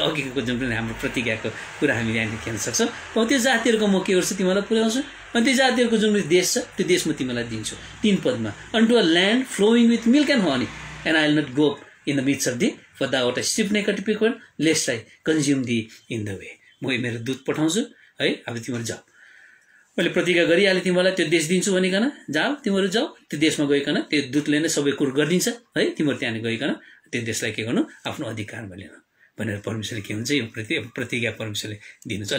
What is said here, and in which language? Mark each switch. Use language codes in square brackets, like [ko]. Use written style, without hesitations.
[ne] अघिको जुन पनि हाम्रो प्रतिज्ञाको कुरा हामी यहाँनिर खेल्न सक्छौँ। अब त्यो जातिहरूको म के गर्छु, तिमीलाई पुर्याउँछु, अनि त्यो जातिहरूको जुन देश छ त्यो देश म तिमीलाई दिन्छु। 3 पदमा, [en] unto a land flowing with milk and honey, and I will not go in the midst of thee, for thou art a stiff-necked people, lest I consume thee in the way. [ne] म मेरो दूत पठाउँछु है, अब तिमीहरू जाऊ, मैले प्रतिज्ञा गरिहालेँ तिमीलाई त्यो देश दिन्छु भनिकन, जाऊ तिमीहरू जाऊ, त्यो देशमा गइकन त्यो दूतले नै सबै कुरो गरिदिन्छ है, तिमीहरू त्यहाँ गइकन त्यो देशलाई के गर्नु, आफ्नो अधिकारमा लिनु भनेर परमेश्वरले के हुन्छ, यो प्रतिज्ञा परमेश्वरले दिनुहुन्छ।